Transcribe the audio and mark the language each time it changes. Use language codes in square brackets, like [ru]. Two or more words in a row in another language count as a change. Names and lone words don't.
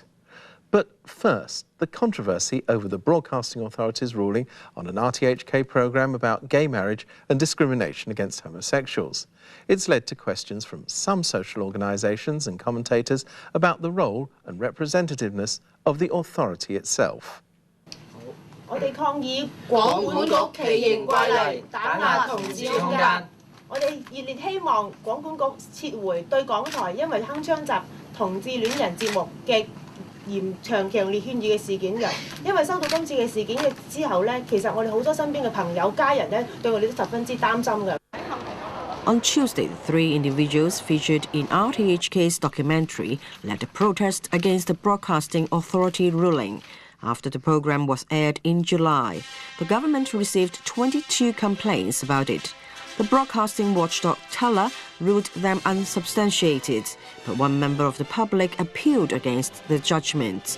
[en] But first, the controversy over the Broadcasting Authority's ruling on an RTHK programme about gay marriage and discrimination against homosexuals. It's led to questions from some social organisations and commentators about the role and representativeness of the authority itself. [yue] 我哋抗議廣管局奇形怪例打壓同志空間。我哋熱烈希望廣管局撤回對港台因為鏗鏘集同志戀人節目嘅強烈勸喻嘅事件嘅，因為收到今次嘅事件嘅之後咧，其實我哋好多身邊嘅朋友家人咧對我哋都十分之擔心嘅。 [en] On Tuesday, 3 individuals featured in RTHK's documentary led a protest against the Broadcasting Authority ruling. After the program was aired in July, the government received 22 complaints about it. The broadcasting watchdog Teller ruled them unsubstantiated, but one member of the public appealed against the judgment.